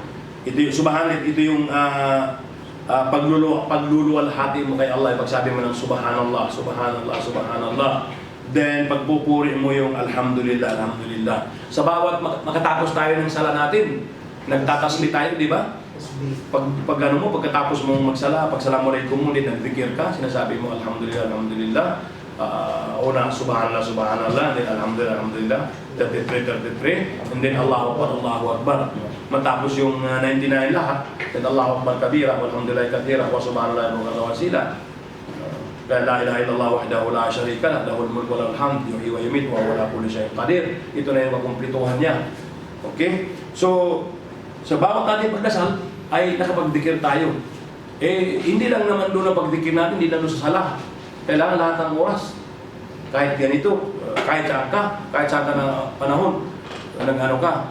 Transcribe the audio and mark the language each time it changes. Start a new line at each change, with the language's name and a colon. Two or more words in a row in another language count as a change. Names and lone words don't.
Filipino: Ito yung ito yung pagluluwalhati mo kay Allah, pagsabi mo ng
Arabic: سبحان الله سبحان الله سبحان الله.
Filipino: Then pagpupuri mo yung
Arabic: الحمد لله الحمد لله.
Filipino: Sa bawat makatapos tayo ng sala natin, nagtatasbih tayo, di ba? Pagkatapos mong magsala, pagsalamualaikum mo din, nagzikir ka, sinasabi mo
Arabic: الحمد لله الحمد لله. Una, سبحان الله سبحان الله, then الحمد لله الحمد لله, 33,
English: and then
Arabic: الله أكبر الله أكبر.
Filipino: Matapos yung 99 lahat,
Arabic: then الله أكبر كبيرا والحمد لله كثيرا وسبحان الله وأصيلا. لا إله إلا الله وحده لا شريك له له الملك وله الحمد يحيي ويميت وهو على كل شيء قدير.
Filipino: Ito na yung makumplituhan niya. Okay? So, sa bawat ating pagdasal ay nakapagdikir tayo. Hindi lang naman doon ang pagdikir natin, hindi lang doon sa sala. Kailangan lahat ng oras. Kahit ganito, kahit saan ka na panahon, ka.